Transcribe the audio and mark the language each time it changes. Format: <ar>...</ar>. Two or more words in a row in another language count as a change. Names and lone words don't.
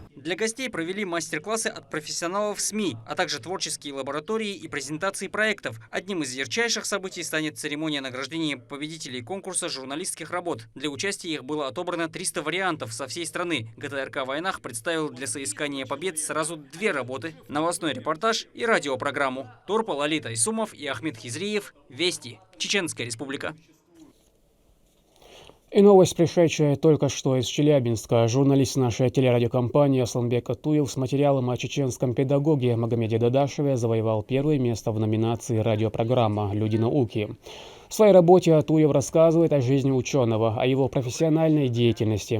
<ru>Для гостей провели мастер-классы от профессионалов СМИ, а также творческие лаборатории и презентации проектов. Одним из ярчайших событий станет церемония награждения победителей конкурса журналистских работ. Для участия их было отобрано 300 вариантов со всей страны. ГТРК «Войнах» представил для соискания побед сразу 2 работы – новостной репортаж и радиопрограмму. Турпал Тайсумов и Ахмед Хизриев. Вести. Чеченская Республика. И новость, пришедшая только что из Челябинска. Журналист нашей телерадиокомпании Асланбек Атуев с материалом о чеченском педагоге Магомеде Дадашеве завоевал первое место в номинации радиопрограмма «Люди науки». В своей работе Атуев рассказывает о жизни ученого, о его профессиональной деятельности.</ru>